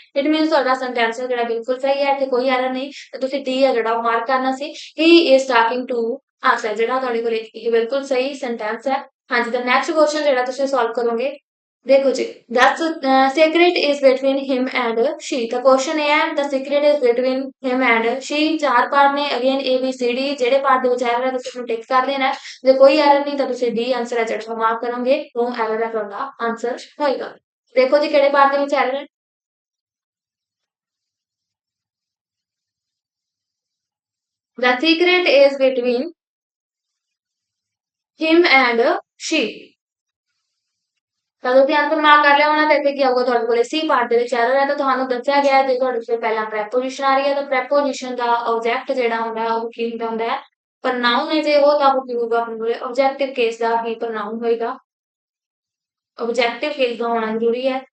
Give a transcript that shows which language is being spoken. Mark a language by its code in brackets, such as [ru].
[pa] It means ਤੁਹਾਡਾ sentence ਜਿਹੜਾ ਬਿਲਕੁਲ ਸਹੀ ਹੈ, ਇੱਥੇ ਕੋਈ ਐਰਰ ਨਹੀਂ। ਤਾਂ ਤੁਸੀਂ ਡੀ ਹੈ ਜਿਹੜਾ ਉਹ ਮਾਰਕ ਕਰਨਾ ਸੀ। [en] he is talking to us [pa] ਹੈ ਜਿਹੜਾ ਤੁਹਾਡੇ ਕੋਲ ਇਹ ਬਿਲਕੁਲ ਸਹੀ ਸੈਂਟੈਂਸ ਹੈ। ਹਾਂਜੀ, ਤਾਂ ਨੈਕਸਟ ਕੁਐਸਚਨ ਜਿਹੜਾ ਤੁਸੀਂ ਸੋਲਵ ਕਰੋਗੇ, देखो जी, [en] the secret is between him and she। [hi] तो क्वेश्चन ये है [en] the secret is between him and she। [pa] चार पार्ट ने again A B C D, जेडे पार्ट ਦੇ ਵਿੱਚ ਐਰਰ ਹੈ ਤੁਸੀਂ टिक कर देना है। ਜੇ ਕੋਈ ਐਰਰ ਨਹੀਂ ਤਾਂ ਤੁਸੀਂ डी ਆਨਸਰ ਹੈ ਜਿਹੜਾ ਮਾਰਕ ਕਰੋਗੇ। नो ਐਰਰ ਹੈ ਤੁਹਾਡਾ ਆਨਸਰ ਹੋਏਗਾ। ਦੇਖੋ ਜੀ ਕਿਹੜੇ ਪਾर्ट ਦੇ ਵਿੱਚ ਐਰਰ ਹੈ। [en] the secret is between him and she। [pa] ਤਾਂ ਤੁਸੀਂ ਆਨਸਰ ਮਾਰਕ ਕਰ ਲਿਆ ਹੋਣਾ। ਤੇ ਇੱਥੇ ਕੀ ਆਊਗਾ ਤੁਹਾਡੇ ਕੋਲੇ? ਸੀ ਪਾਰਟ ਦੇ ਵਿੱਚ ਐਰਰ ਹੈ। ਤਾਂ ਤੁਹਾਨੂੰ ਦੱਸਿਆ ਗਿਆ ਹੈ ਜੇ ਤੁਹਾਡੇ ਕੋਲ ਪਹਿਲਾਂ ਪ੍ਰੈਪੋਜੀਸ਼ਨ ਆ ਰਹੀ ਹੈ ਤਾਂ ਪ੍ਰੈਪੋਜੀਸ਼ਨ ਦਾ ਆਬਜੈਕਟ ਜਿਹੜਾ ਹੁੰਦਾ ਹੈ ਉਹ ਕੀ ਹੁੰਦਾ ਹੈ? ਪ੍ਰਨਾਊਨ ਹੈ। ਜੇ ਉਹ ਤਾਂ ਉਹ ਕੀ ਹੋਊਗਾ? ਆਪਣੇ ਕੋਲੇ ਆਬਜੈਕਟਿਵ ਕੇਸ ਦਾ ਹੀ ਪ੍ਰਨਾਊਨ ਹੋਏਗਾ। ਆਬਜੈਕਟਿਵ ਕੇਸ ਦਾ ਹੋਣਾ ਜ਼ਰੂਰੀ ਹੈ।